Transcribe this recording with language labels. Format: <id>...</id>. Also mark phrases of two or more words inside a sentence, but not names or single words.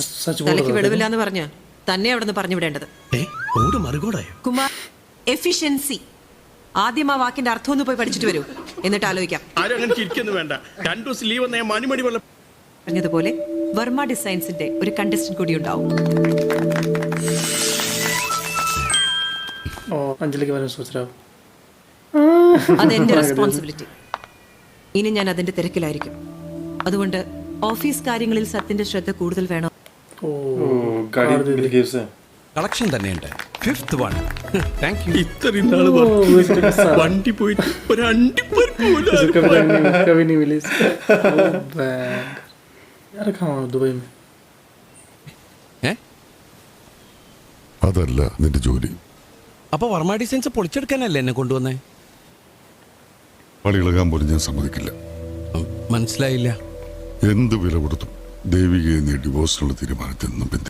<ml>തലയ്ക്ക് വെളിവില്ലാന്ന് പറഞ്ഞ തന്നെ അവിടെ നിന്ന് പറഞ്ഞു വിടേണ്ടത്. കുമാർ, എഫിഷ്യൻസി. ആദ്യം ആ വാക്കിന്റെ അർത്ഥം ഒന്ന് പോയി പഠിച്ചിട്ട് വരൂ, എന്നിട്ട് ആലോചിക്കാം. വേണ്ട, 2 ദിവസം ലീവ് മണിമണി പോലെ പറഞ്ഞതുപോലെ വർമ്മ ഡിസൈൻസിന്റെ ഒരു കണ്ടസ്റ്റന്റ് കൂടി ഉണ്ടാവും.</ml> <hi>अंजलि के बारे में सोच रहा हूँ.</hi> <ml>അതെന്റെ റെസ്പോൺസിബിലിറ്റി. ഇനി ഞാൻ അതിന്റെ തിരക്കിലായിരിക്കും. അതുകൊണ്ട് ഓഫീസ് കാര്യങ്ങളിൽ സത്യന്റെ ശ്രദ്ധ കൂടുതൽ വേണം. കളക്ഷൻ തന്നെയുണ്ട്.</ml> <en>5th one. Thank you.</en> <ml>ഇത്രയും നാള് വണ്ടി പോയിട്ട് ഒരു അണ്ടിപ്പരിപ്പ് പോലും</ml> <hi>कभी नहीं मिली यार. कहाँ दुबई में?</hi> <ml>അതല്ല നിന്റെ ജോലി. അപ്പൊ വർമ്മ ഡിസൈൻസ് പൊളിച്ചെടുക്കാനല്ലേ എന്നെ കൊണ്ടുവന്നേ? പണിയിളകാൻ പോലും ഞാൻ സമ്മതിക്കില്ല. മനസ്സിലായില്ല. എന്ത് വില കൊടുത്തും ദേവികയെ നീ ഡിവോഴ്സിനുള്ള തീരുമാനത്തിൽ നിന്നും പിന്തി.</ml>